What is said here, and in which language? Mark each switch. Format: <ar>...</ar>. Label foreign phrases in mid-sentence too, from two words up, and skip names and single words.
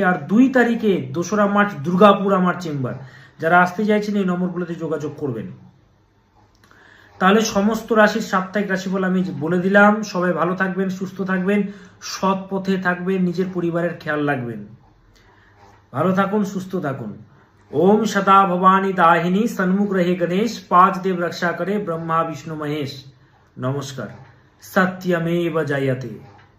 <bn>আর 2 তারিখে 2রা মার্চ দুর্গাপুর আমার চেম্বার, যারা আসতে চাইছেন এই নম্বরগুলোতে যোগাযোগ করবেন। তাহলে সমস্ত রাশির সাপ্তাহিক রাশিফল আমি বলে দিলাম। সবাই ভালো থাকবেন, সুস্থ থাকবেন, সৎ পথে থাকবেন, নিজের পরিবারের খেয়াল রাখবেন। ভালো থাকুন, সুস্থ থাকুন।</bn> <hi>ओम सदा भवानी दाहिनी सन्मुख रहे गणेश, पांच देव रक्षा करे ब्रह्मा विष्णु महेश। नमस्कार।</hi> <sa>सत्यमेव जयते।</sa>